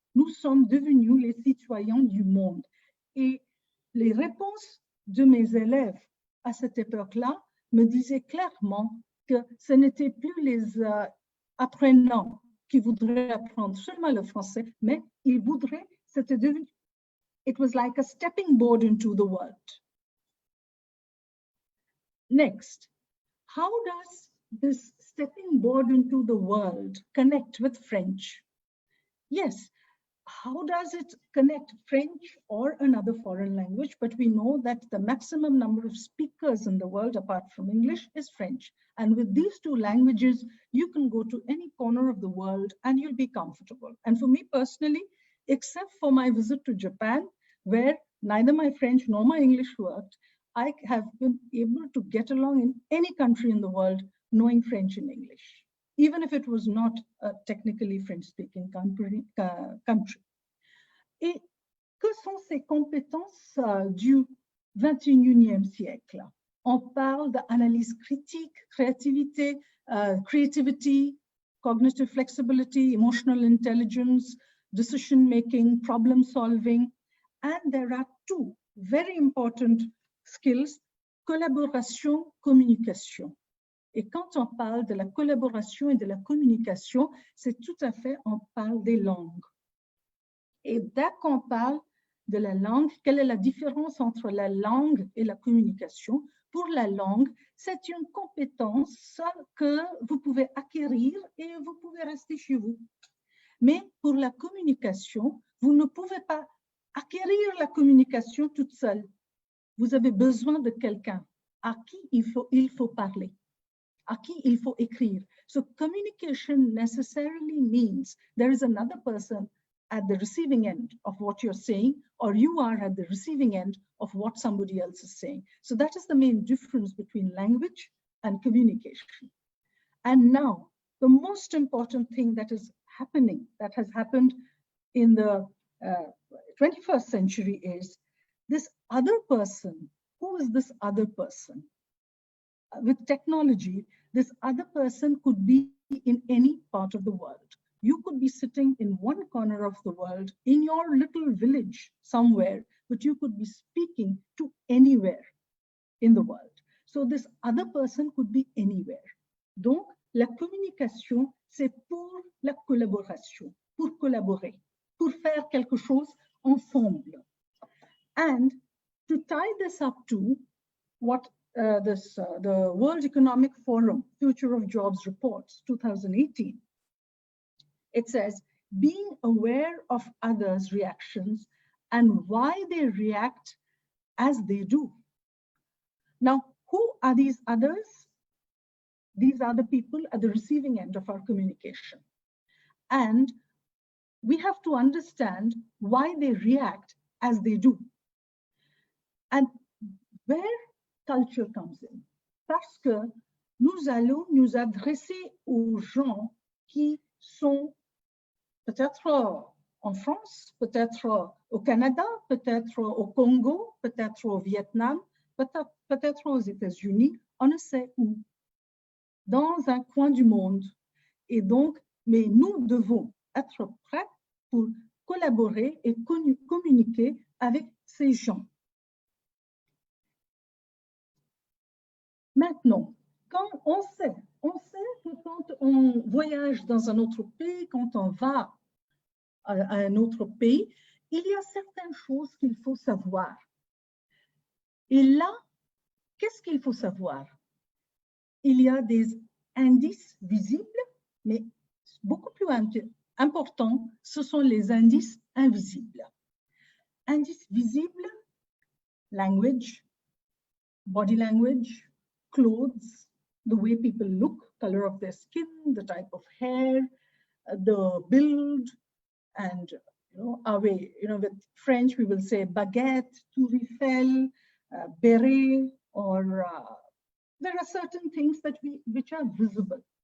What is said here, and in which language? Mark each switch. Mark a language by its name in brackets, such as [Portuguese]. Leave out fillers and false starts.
[French] Nous sommes devenus les citoyens du monde. Et les réponses de mes élèves à cette époque-là me disaient clairement que ce n'était plus les apprenants qui voudraient apprendre seulement le français, mais ils voudraient, c'était devenu, [English] it was like a stepping board into the world. Next, how does this stepping board into the world connect with French? Yes, how does it connect French or another foreign language? But we know that the maximum number of speakers in the world, apart from English, is French. And with these two languages, you can go to any corner of the world and you'll be comfortable. And for me personally, except for my visit to Japan, where neither my French nor my English worked, I have been able to get along in any country in the world knowing French and English, even if it was not a technically French-speaking country. [French] Et que sont ces compétences du 21e siècle? On parle d'analyse critique, créativité, [English] creativity, cognitive flexibility, emotional intelligence, decision-making, problem-solving, and there are two very important skills, collaboration, communication. [French] Et quand on parle de la collaboration et de la communication, c'est tout à fait, on parle des langues. Et dès qu'on parle de la langue, quelle est la différence entre la langue et la communication? Pour la langue, c'est une compétence que vous pouvez acquérir et vous pouvez rester chez vous. Mais pour la communication, vous ne pouvez pas acquérir la communication toute seule. Vous avez besoin de quelqu'un à qui il faut parler, à qui il faut écrire. [English] So communication necessarily means there is another person at the receiving end of what you're saying, or you are at the receiving end of what somebody else is saying. So that is the main difference between language and communication. And now, the most important thing that is happening, that has happened in the 21st century is this other person. Who is this other person? With technology, this other person could be in any part of the world. You could be sitting in one corner of the world, in your little village somewhere, but you could be speaking to anywhere in the world. So this other person could be anywhere. [French] Donc, la communication, c'est pour la collaboration, pour collaborer, pour faire quelque chose ensemble. [English] And to tie this up to what the World Economic Forum Future of Jobs reports 2018, it says, being aware of others' reactions and why they react as they do. Now, who are these others? These are the people at the receiving end of our communication. And we have to understand why they react as they do. And where culture comes in. [French] Parce que nous allons nous adresser aux gens qui sont peut-être en France, peut-être au Canada, peut-être au Congo, peut-être au Vietnam, peut-être aux États-Unis, on ne sait où, dans un coin du monde. Et donc, mais nous devons être prêts pour collaborer et communiquer avec ces gens. Maintenant, quand on sait que quand on voyage dans un autre pays, quand on va à un autre pays, il y a certaines choses qu'il faut savoir. Et là, qu'est-ce qu'il faut savoir? Il y a des indices visibles, mais beaucoup plus importants, ce sont les indices invisibles. Indices visibles, [English] language, body language, clothes, the way people look, color of their skin, the type of hair, the build, and our way, with French, we will say baguette, tour Eiffel, beret, or there are certain things that which are visible.